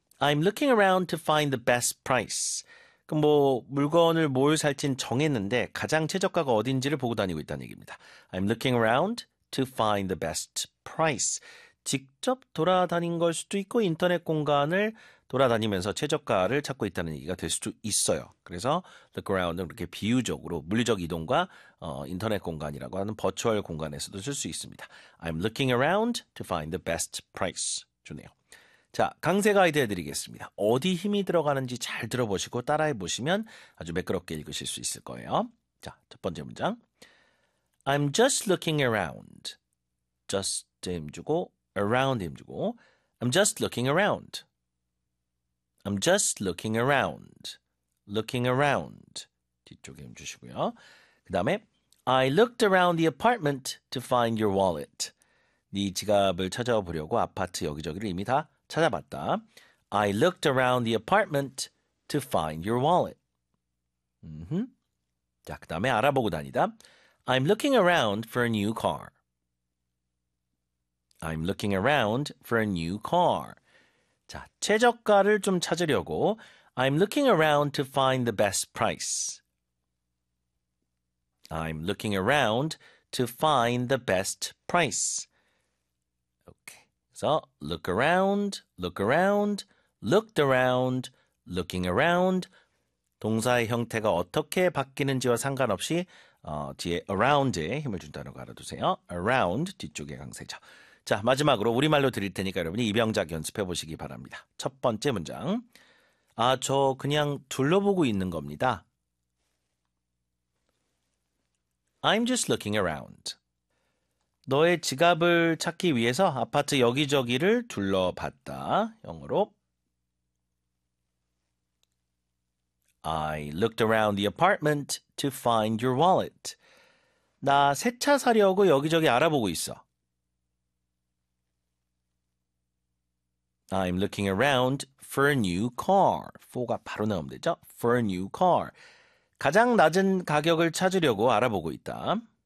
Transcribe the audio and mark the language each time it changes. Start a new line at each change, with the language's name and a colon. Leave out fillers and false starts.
English: I'm looking around to find the best price.
Korean: 그럼 뭐 물건을 뭘 살진 정했는데 가장 최저가가 어딘지를 보고 다니고 있다는 얘기입니다.
English: I'm looking around to find the best price.
Korean: 직접 돌아다닌 걸 수도 있고 인터넷 공간을 돌아다니면서 최저가를 찾고 있다는 얘기가 될 수도 있어요. 그래서 look around은 이렇게 비유적으로 물리적 이동과 인터넷 공간이라고 하는 버추얼 공간에서도 쓸 수 있습니다.
English: I'm looking around to find the best price.
Korean: 좋네요. 자, 강세 가이드 해드리겠습니다. 어디 힘이 들어가는지 잘 들어보시고 따라해보시면 아주 매끄럽게 읽으실 수 있을 거예요. 자, 첫 번째 문장.
English: I'm just looking around. Just
Korean: 힘주고,
English: around 힘주고. I'm just looking around. I'm just looking around. Looking around.
Korean: 뒤쪽에 힘주시고요. 그 다음에
English: I looked around the apartment to find your wallet.
Korean: 네 지갑을 찾아보려고 아파트 여기저기를 이미 다 찾아봤다.
English: I looked around the apartment to find your wallet.
Korean: 자, 그 다음에 알아보고 다니다.
English: I'm looking around for a new car. I'm looking around for a new car.
Korean: 자, 최저가를 좀 찾으려고.
English: I'm looking around to find the best price. I'm looking around to find the best price. So, look around, look around, looked around, looking around.
Korean: 동사의 형태가 어떻게 바뀌는지와 상관없이 뒤에 around에 힘을 준다는 거 알아두세요. Around, 뒤쪽에 강세죠. 자, 마지막으로 우리말로 드릴 테니까 여러분이 입영작 연습해 보시기 바랍니다. 첫 번째 문장. 아, 저 그냥 둘러보고 있는 겁니다.
English: I'm just looking around.
Korean: 너의 지갑을 찾기 위해서 아파트 여기저기를 둘러봤다. 영어로
English: I looked around the apartment to find your wallet.
Korean: 나 새 차 사려고 여기저기 알아보고 있어.
English: I'm looking around for a new car. For가
Korean: 바로 나오면 되죠.
English: For a new car.
Korean: 가장 낮은 가격을 찾으려고 알아보고 있다.